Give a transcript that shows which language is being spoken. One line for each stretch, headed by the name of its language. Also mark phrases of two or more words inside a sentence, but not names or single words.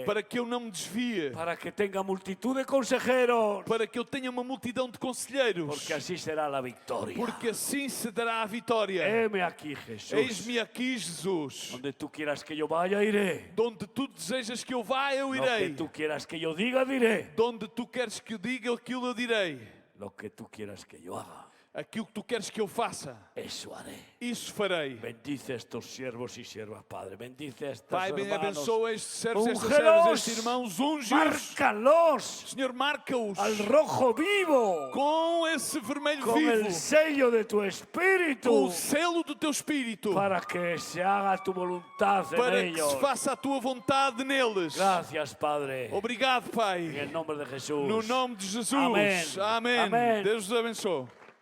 Portuguese: Para que eu não me desvie.
Spanish: para que tenga multitud de consejeros,
Portuguese: Para que eu tenha uma multidão de conselheiros.
Spanish: porque así será la victoria.
Portuguese: Porque assim se dará a vitória.
Spanish: Heme aquí, Jesús.
Portuguese: Eis-me aqui, Jesus.
Spanish: Donde tú quieras que yo vaya, iré.
Portuguese: Donde tu desejas que eu vá, eu
Spanish: Lo que
Portuguese: irei.
Spanish: tú quieras que yo diga, diré.
Portuguese: Donde tu queres que eu diga, aquilo eu direi.
Spanish: Lo que tú quieras que yo haga,
Portuguese: Aquilo que tu queres que eu faça,
Spanish: eso haré.
Portuguese: isso farei.
Spanish: Bendice a estos siervos y siervas, Padre. Bendice a estos
Portuguese: Pai,
Spanish: hermanos.
Portuguese: abençoa estes servos, estas
Spanish: Úngelos.
Portuguese: servas, estes irmãos, unge-os.
Spanish: Márcalos
Portuguese: Senhor, marca-os
Spanish: al rojo vivo
Portuguese: com esse vermelho
Spanish: con
Portuguese: vivo,
Spanish: el sello de tu
Portuguese: com
Spanish: espíritu
Portuguese: o selo do teu Espírito,
Spanish: para que se haga tu voluntad
Portuguese: para
Spanish: en
Portuguese: que
Spanish: ellos.
Portuguese: se faça a tua vontade neles.
Spanish: Gracias, Padre.
Portuguese: Obrigado,
Spanish: En
Portuguese: Pai.
Spanish: el nombre de Jesús.
Portuguese: No nome de Jesus. Amém. Amém. Amém. Deus os abençoe.